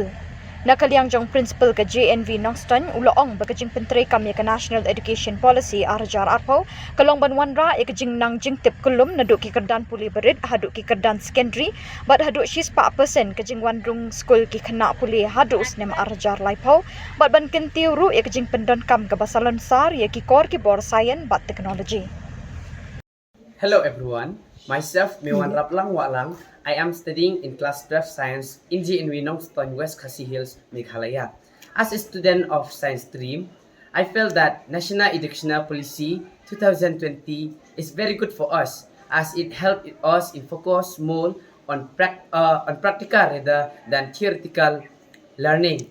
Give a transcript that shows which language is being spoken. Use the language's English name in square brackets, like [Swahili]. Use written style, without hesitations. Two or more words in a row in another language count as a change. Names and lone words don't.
[Khasi] Nakaliang jong principal ke JNV Nongstoiñ uloong baka Jingpyntreikam ya ke National Education Policy arjar arpau kalong banwanra ya ke jingnang jingtip kulum naduk ki kerdan puli berit haduk ki kerdan secondary bat haduk 4% ke jingwanrung skul ki kena puli haduk Snem arjar laipau bat ban kentiu ru ya ke Jingpyntreikam ke basalon sar ya ki kor ki bor sains bat teknologi. [English] Hello everyone, myself Mewan Raplang Walang. I am studying in class 12 science in JNV Nongstoiñ, West Khasi Hills, Meghalaya. As a student of science stream, I feel that National Educational Policy 2020 is very good for us as it helped us in focus more on practical rather than theoretical learning.